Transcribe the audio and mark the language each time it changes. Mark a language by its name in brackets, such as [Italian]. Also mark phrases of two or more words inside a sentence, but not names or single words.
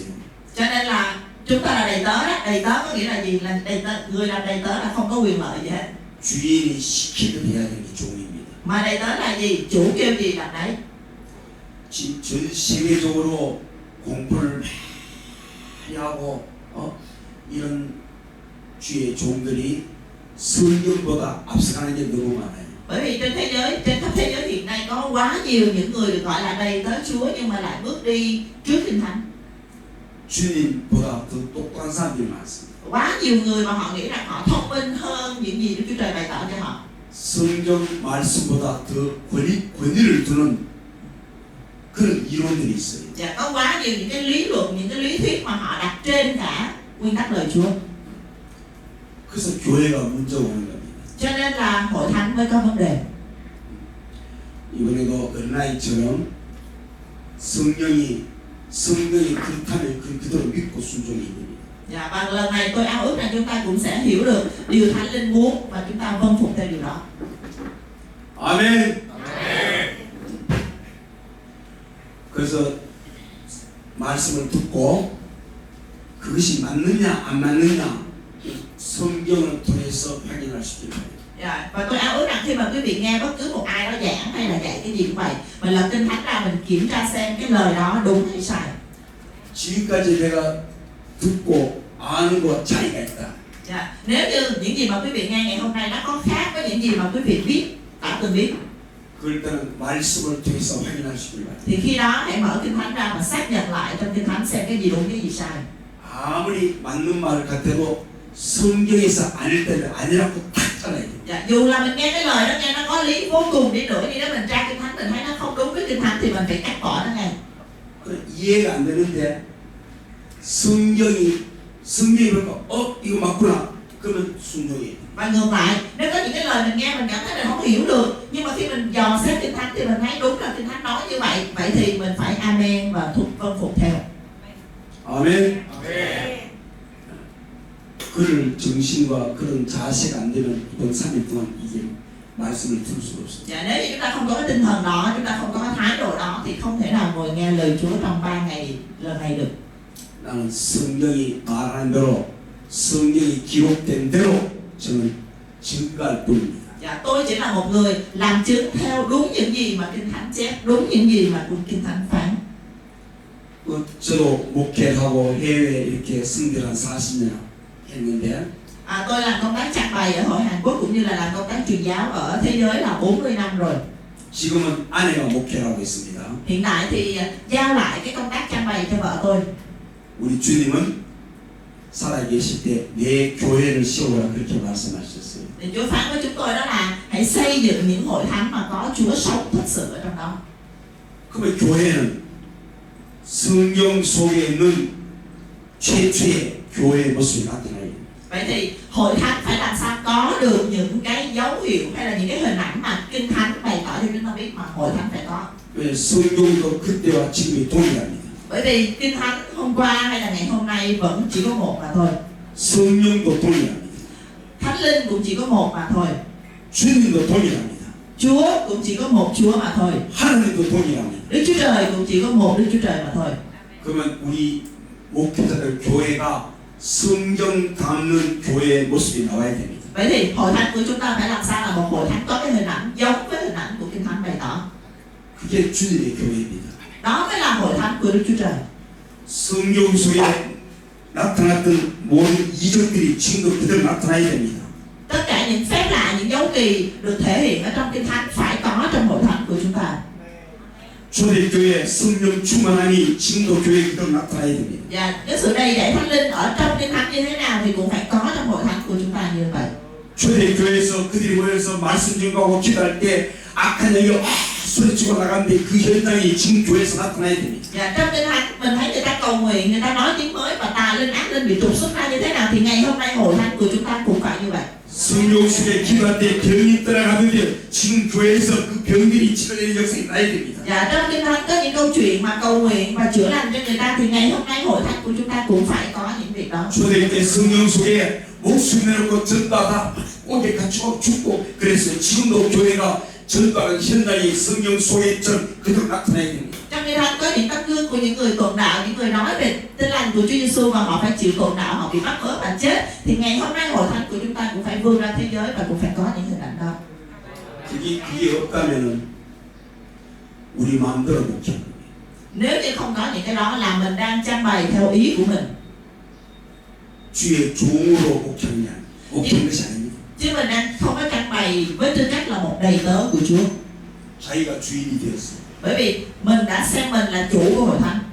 [Vietnamese] Cho nên là chúng ta là đầy tớ đó. Đầy tớ có nghĩa là gì? Là đầy tớ, người làm đầy tớ là không có quyền lợi gì hết. [Korean] 주인이 시키듯 해야 되는 게 종입니다. [Vietnamese] Mà đầy tớ là gì? Chủ kêu gì làm đấy. [Korean] 전 세계적으로 공부를 많이 하고 이런 주의 종들이 성경보다 앞서가는 게 너무 많아요. [Vietnamese] Bởi vì trên khắp thế giới hiện nay có quá nhiều những người được gọi là đầy tớ Chúa nhưng mà lại bước đi trước Kinh Thánh. [Korean] 주님보다 더 똑똑한 사람들이 많습니다. [Vietnamese] Quá nhiều người mà họ nghĩ rằng họ thông minh hơn những gì Đức Chúa Trời bày tỏ cho họ. [Korean] 성경 말씀보다 더 권위를 두는 그런 이론들이 있어요. [Vietnamese] Và có quá nhiều những cái lý luận, những cái lý thuyết mà họ đặt trên cả nguyên tắc lời Chúa. [Korean] 그래서 교회가 문제가 오는 겁니다. [Vietnamese] Cho nên là hội thánh mới có vấn đề. [Korean] 이번에도 어린아이처럼 성경이 그렇다면 그대로 믿고 순종이 됩니다. [Vietnamese] Và lần này tôi ao ước rằng chúng ta cũng sẽ hiểu được điều Thánh Linh muốn và chúng ta vâng phục theo điều đó. [Korean] 아멘. 그래서 말씀을 듣고 그것이 맞느냐 안 맞느냐 성경을 통해서 확인할 수 있게 됩니다. [Vietnamese] Dạ, và tôi ao ước rằng khi mà quý vị nghe bất cứ một ai đó giảng hay là dạy cái gì cũng vậy, mình lật Kinh Thánh ra, mình kiểm tra xem cái lời đó đúng hay sai. [Korean] 지금까지 내가 듣고 아는 거 차이가 있다. [Vietnamese] Dạ, nếu như những gì mà quý vị nghe ngày hôm nay nó có khác với những gì mà quý vị biết, đã từng biết, [Korean] 그럴 때는 말씀을 통해서 확인하시길 바랍니다. [Vietnamese] thì khi đó hãy mở Kinh Thánh ra và xác nhận lại trong Kinh Thánh xem cái gì đúng cái gì sai. [Korean] 아무리 맞는 말 같아도 성경에서 아닐 때는 아니라고 딱 잘라야 돼요. [Vietnamese] Dạ, dù là mình nghe cái lời đó nghe nó có lý vô cùng đi nữa, đi đó mình tra Kinh Thánh mình thấy nó không đúng với Kinh Thánh thì mình phải cắt bỏ nó ngay. [Korean] 그래, 이해가 안 되는데 성경이 보니까 이거 맞구나. 그러면 순종해요. [Vietnamese] Và ngược lại, nếu có những cái lời mình nghe mình cảm thấy mình không hiểu được, nhưng mà khi mình dò xét Kinh Thánh thì mình thấy đúng là Kinh Thánh nói như vậy, vậy thì mình phải amen và vâng phục theo. [Korean] 아멘. 그럴 정신과 그런 자세가 안 되면 이번 3일 동안 이게 말씀을 들을 수가 없어요. [Vietnamese] Dạ, nếu như chúng ta không có cái tinh thần đó, chúng ta không có cái thái độ đó thì không thể nào ngồi nghe lời Chúa trong 3 ngày lần này được. [Korean] 나는 성경이 말하는 대로 성경이 기록된 대로 저는 증거할 뿐입니다. [Vietnamese] Dạ, tôi chỉ là một người làm chứng theo đúng những gì mà Kinh Thánh chép, đúng những gì mà Kinh Thánh phán. [Korean] 저도 목회하고 해외에 이렇게 승대를 한 40년 했는데 [Vietnamese] Tôi làm công tác trang bày ở hội Hàn Quốc cũng như là làm công tác truyền giáo ở thế giới là 40 năm rồi. [Korean] 지금은 아내가 목회를 하고 있습니다. [Vietnamese] Hiện tại thì giao lại cái công tác trang bày cho vợ tôi. [Korean] 우리 주님은 살아계실 때 내 교회를 세우라 그렇게 말씀하셨어요. [Vietnamese] Thì Chúa phán với chúng tôi đó là hãy xây dựng những hội thánh mà có Chúa sống thật sự ở trong đó. [Korean] 그러면 교회는 성경 속에 있는 최초의 교회의 모습이 나타나요. [Vietnamese] Vậy thì hội thánh phải làm sao có được những cái dấu hiệu hay là những cái hình ảnh mà Kinh Thánh bày tỏ cho chúng ta biết mà hội thánh phải có. [Korean] 왜 성경도 그때와 지금이 동일합니다. [Vietnamese] Bởi vì Kinh Thánh hôm qua hay là ngày hôm nay vẫn chỉ có một mà thôi. [Korean] 성령도 동일합니다. [Vietnamese] Thánh linh cũng chỉ có một mà thôi. [Korean] 주님도 동일합니다. [Vietnamese] Chúa cũng chỉ có một Chúa mà thôi. [Korean] 하나님도 동일합니다. [Vietnamese] Đức Chúa Trời cũng chỉ có một Đức Chúa Trời mà thôi. [Korean] 그러면 우리 목회자들 교회가 성경 담는 교회의 모습이 나와야 됩니다. [Vietnamese] Vậy thì hội thánh của chúng ta phải làm sao là một hội thánh có cái hình ảnh giống với hình ảnh của Kinh Thánh bày tỏ. [Korean] 그게 주님의 교회입니다. [Vietnamese] Đó mới là hội thánh của Đức Chúa Trời. [Korean] 성경 속에 나타났던 모든 이적들이 지금도 그대로 나타나야 됩니다. [Vietnamese] Tất cả những phép lạ, những dấu kỳ được thể hiện ở trong Kinh Thánh phải có trong hội thánh của chúng ta. [Korean] 초대교회 성령 충만함이 지금도 교회에 그대로 나타나야 됩니다. [Vietnamese] Và cái sự đầy dẫy Thánh Linh ở trong Kinh Thánh như thế nào thì cũng phải có trong hội thánh của chúng ta như vậy. [Korean] 초대교회에서 그들이 모여서 말씀 증거하고 기도할 때 악한 영이 소리치고 나가는데 그 현장이 지금 교회에서 나타나야 됩니다. [Vietnamese] Và trong Kinh Thánh mình thấy người ta cầu nguyện, người ta nói tiếng mới và tà linh ác linh bị trục xuất ra như thế nào thì ngày hôm nay hội thánh của chúng ta cũng phải như vậy. [Korean] 성령 속에 기도할 때 병이 떠나가는데 지금 교회에서 그 병들이 치료되는 역사가 나야 됩니다. [Vietnamese] Và trong Kinh Thánh có những câu chuyện mà cầu nguyện và chữa lành cho người ta thì ngày hôm nay hội thánh của chúng ta cũng phải có những việc đó. [Korean] 초대교회 성령 속에 목숨 내놓고 전도하다 옥에 갇히고 죽고 그랬어요. 지금도 교회가 전도하는 현장이 성령 속에 그대로 나타나야 됩니다. [Vietnamese] Trong Kinh Thánh có những tấm gương của những người tuần đạo, những người nói về tin lành của Chúa Giêsu và họ phải chịu tuần đạo, họ bị bắt bớ và chết. Thì ngày hôm nay hội thánh của chúng ta cũng phải vươn ra thế giới và cũng phải có những hình ảnh đó. [Korean] 그게 없다면은 우리 마음대로 목회하는 거예요. [Vietnamese] Nếu như không có những cái đó là mình đang trang bày theo ý của mình. [Korean] 주의 종으로 목회하는 게 아니에요. 목회하는 것이 아닙니다. [Vietnamese] Chứ mình đang không có trang bày với tư cách là một đầy tớ của Chúa. [Korean] 자기가 주인이 되었어요. [Vietnamese] Bởi vì mình đã xem mình là chủ của hội thánh.